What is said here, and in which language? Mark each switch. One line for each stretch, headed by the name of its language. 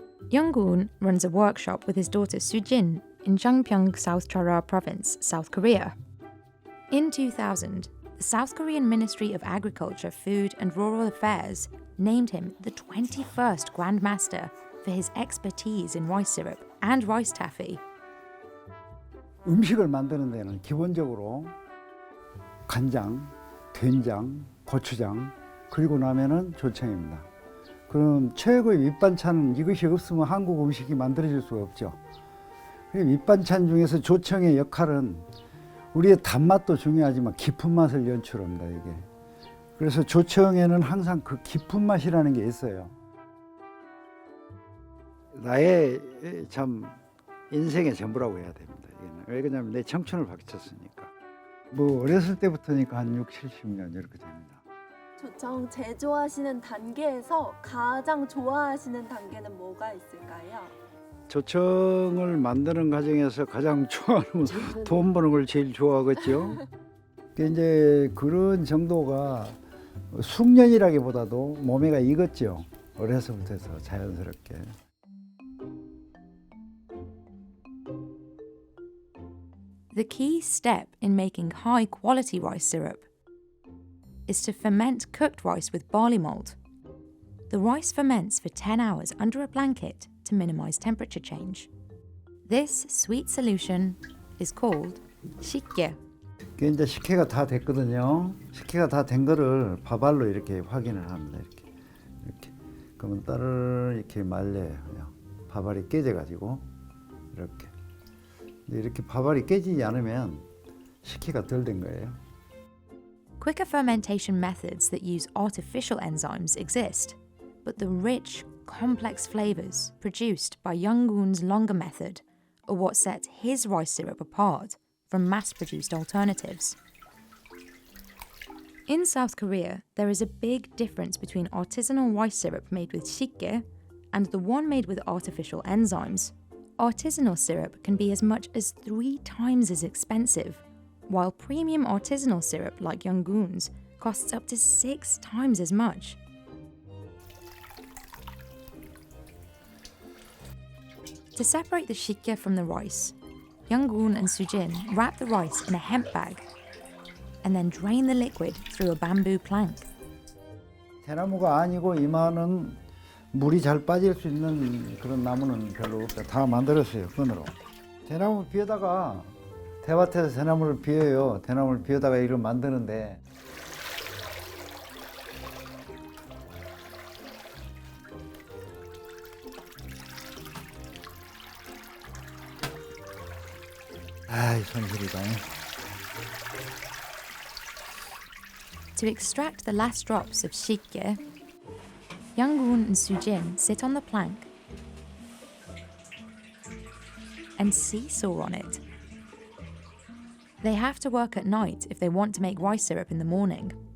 English: Young-gun runs a workshop with his daughter Soo-jin in Jangpyeong, South Chora Province, South Korea. In 2000, the South Korean Ministry of Agriculture, Food and Rural Affairs named him the 21st Grand Master for his expertise in rice syrup and rice taffy.
Korean: 음식을 만드는 데는 기본적으로 간장, 된장, 고추장, 그리고 나면은 조청입니다. 그럼 최고의 밑반찬은 이것이 없으면 한국 음식이 만들어질 수가 없죠. 밑반찬 중에서 조청의 역할은 우리의 단맛도 중요하지만 깊은 맛을 연출합니다, 이게. 그래서 조청에는 항상 그 깊은 맛이라는 게 있어요. 나의 참 인생의 전부라고 해야 됩니다. 왜 그러냐면 내 청춘을 바쳤으니까. 뭐 어렸을 때부터니까 한 6, 70년 이렇게 됩니다. 조청 제조하시는 단계에서 가장 좋아하시는 단계는 뭐가 있을까요? 조청을 만드는 과정에서 가장 좋아하는 건 돈 버는 걸 제일 좋아하겠죠. 이제 그런 정도가 숙련이라기보다도 몸에가 익었죠. 어려서부터 해서 자연스럽게.
English: The key step in making high-quality rice syrup is to ferment cooked rice with barley malt. The rice ferments for 10 hours under a blanket to minimize temperature change. This sweet solution is called 식게.
Korean: 이게 이제 식혜가 다 됐거든요. 식혜가 다 된 거를 밥알로 이렇게 확인을 합니다. 이렇게. 그러면 따르르 이렇게 말려요. 밥알이 깨져가지고 이렇게. 이렇게 밥알이 깨지지 않으면 식혜가 덜 된 거예요.
English: Quicker fermentation methods that use artificial enzymes exist, but the rich, complex flavors produced by Young-gun's longer method are what sets his rice syrup apart from mass-produced alternatives. In South Korea, there is a big difference between artisanal rice syrup made with 식게 and the one made with artificial enzymes. Artisanal syrup can be as much as 3 times as expensive, while premium artisanal syrup like Young-gun's costs up to 6 times as much. To separate the 식게 from the rice, Young-gun and Soo-jin wrap the rice in a hemp bag and then drain the liquid through a bamboo plank.
Korean: 대나무가 아니고 이만은 물이 잘 빠질 수 있는 그런 나무는 별로 없다. 다 만들었어요, 끈으로. 대나무 비에다가 대밭에서 대나무를 비워요. 대나무를 비워다가 이걸 만드는데 아이 손질이다.
English: To extract the last drops of 식게, Young-gun and Soo-jin sit on the plank and seesaw on it. They have to work at night if they want to make rice syrup in the morning.